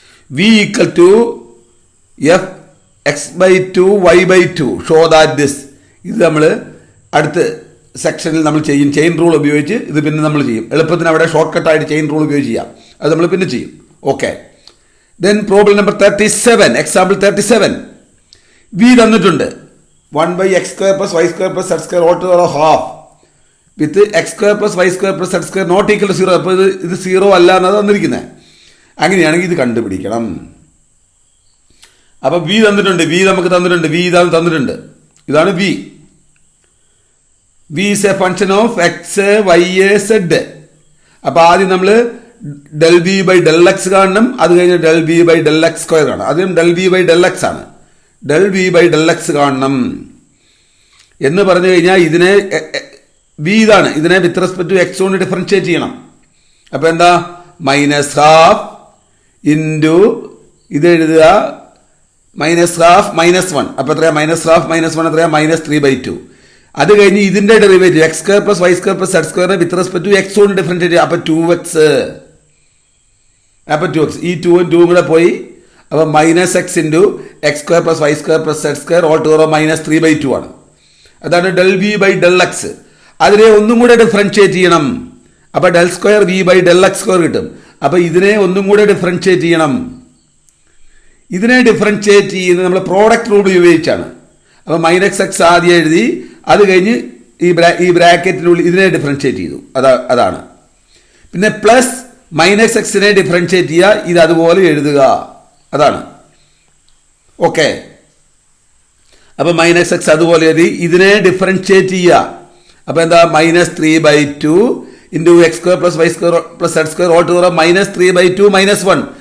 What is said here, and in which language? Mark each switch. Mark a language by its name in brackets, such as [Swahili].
[English] v equal to f x/2 y/2 show that this. [Malayalam] ഇത് നമ്മൾ അടുത്ത സെക്ഷനിൽ നമ്മൾ ചെയ്യും. ചെയിൻ റൂൾ ഉപയോഗിച്ച് ഇത് പിന്നെ നമ്മൾ ചെയ്യും. എളുപ്പത്തിന് അവിടെ ഷോർട്ട് കട്ടായിട്ട് ചെയിൻ റൂൾ ഉപയോഗിച്ച് ചെയ്യാം. അത് നമ്മൾ പിന്നെ ചെയ്യും. Okay. Then problem number 37. Example 37. [English] v തന്നിട്ടുണ്ട് 1/x² + y² + z² all to the power half with x² + y² + z² not equal to 0. [Malayalam] അപ്പോൾ ഇത് 0 അല്ല എന്നാണ് തന്നിരിക്കുന്നത്. അങ്ങനെയാണെങ്കിൽ ഇത് കണ്ടുപിടിക്കണം. അപ്പോൾ v തന്നിട്ടുണ്ട്, v നമുക്ക് തന്നിട്ടുണ്ട്, v ഇതാണ് തന്നിട്ടുണ്ട്. ഇതാണ് v. [English] v is a function of x, y, z. [Malayalam] അപ്പോൾ ആദ്യം നമ്മൾ del v by Dell X കാണണം. അത് കഴിഞ്ഞ് del v by Dell X square കാണണം. ആദ്യം del v by Dell X ആണ്. Del v by Dell X കാണണം എന്ന് പറഞ്ഞു കഴിഞ്ഞാൽ ഇതിനെ v ഇതാണ്, ഇതിനെ വിത്ത് റെസ്പെക്ട് ടു എക്സ് കൊണ്ട് ഡിഫറൻഷിയേറ്റ് ചെയ്യണം. അപ്പോൾ എന്താ? -12 ഇൻറ്റു ഇത് എഴുതുക -12 -1. അപ്പോൾ എത്രയാ? -12 -1 എത്രയാ? -3/2. അത് കഴിഞ്ഞ് ഇതിന്റെ derivative x² + y² + z² with respect to X കൊണ്ട് ഡിഫറൻഷിയേറ്റ് ചെയ്യുക. അപ്പോൾ 2x. അപ്പോൾ 2x, ഈ 2ഉം 2ഉം കൂടെ പോയി. [English] അപ്പോൾ -x into x² + y² + z² all to the power -3/2 ആണ്. [Malayalam] അതാണ് del v by Dell X. അതിനെ ഒന്നും കൂടെ ഡിഫറൻഷിയേറ്റ് ചെയ്യണം. അപ്പോൾ del² v by del x² കിട്ടും. അപ്പോൾ ഇതിനെ ഒന്നും കൂടെ ഡിഫറൻഷിയേറ്റ് ചെയ്യണം. ഇതിനെ ഡിഫറൻഷിയേറ്റ് ചെയ്യുന്നത് നമ്മൾ പ്രോഡക്റ്റ് റൂൾ ഉപയോഗിച്ചാണ്. അപ്പോൾ -x ആദ്യം എഴുതി, അത് കഴിഞ്ഞ് ഈ ബ്രാക്കറ്റിനുള്ളിൽ ഇതിനെ ഡിഫറൻഷിയേറ്റ് ചെയ്തു. അതാണ്. പിന്നെ പ്ലസ് -xനെ ഡിഫറൻഷിയേറ്റ് ചെയ്യുക, ഇത് അതുപോലെ എഴുതുക. അതാണ്. ഓക്കെ. അപ്പോൾ -x അതുപോലെ എഴുതി, ഇതിനെ ഡിഫറൻഷിയേറ്റ് ചെയ്യുക. അപ്പോൾ എന്താ? [English] -3/2 into x² + y² + z² all to the power -3/2 -1.